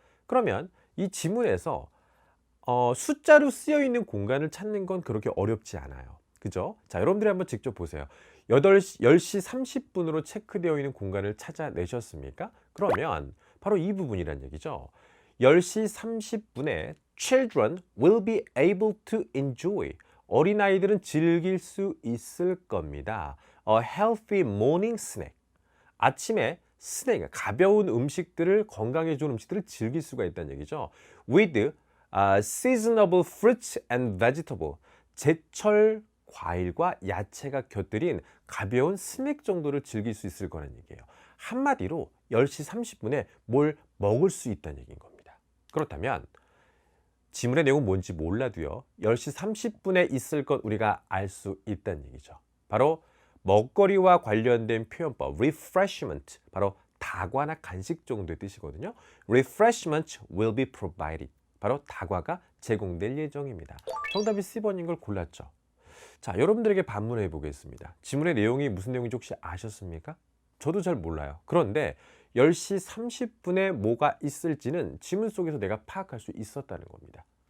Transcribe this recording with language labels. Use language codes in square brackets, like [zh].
[ko] 그러면 이 지문에서 숫자로 쓰여 있는 공간을 찾는 건 그렇게 어렵지 않아요. 그죠? 자, 여러분들이 한번 직접 보세요. 10시 30분으로 체크되어 있는 공간을 찾아내셨습니까? 그러면 바로 이 부분이란 얘기죠. 10시 30분에 [en] children will be able to enjoy. [ko] 어린아이들은 즐길 수 있을 겁니다. [en] A healthy morning snack. [ko] 아침에 스낵, 가벼운 음식들을, 건강에 좋은 음식들을 즐길 수가 있다는 얘기죠. [en] With seasonable fruits and vegetable. [ko] 제철 과일과 야채가 곁들인 가벼운 스낵 정도를 즐길 수 있을 거라는 얘기예요. 한마디로 10시 30분에 뭘 먹을 수 있다는 얘기인 겁니다. 그렇다면 지문의 내용은 뭔지 몰라도요, 10시 30분에 있을 것 우리가 알 수 있다는 얘기죠. 바로 먹거리와 관련된 표현법 refreshment, 바로 다과나 간식 정도의 뜻이거든요. [en] Refreshment will be provided. [ko] 바로 다과가 제공될 예정입니다. 정답이 C번인 걸 골랐죠. 자, 여러분들에게 반문해 보겠습니다. 지문의 내용이 무슨 내용인지 혹시 아셨습니까? 저도 잘 몰라요. 그런데 10시 30분에 뭐가 있을지는 지문 속에서 내가 파악할 수 있었다는 겁니다.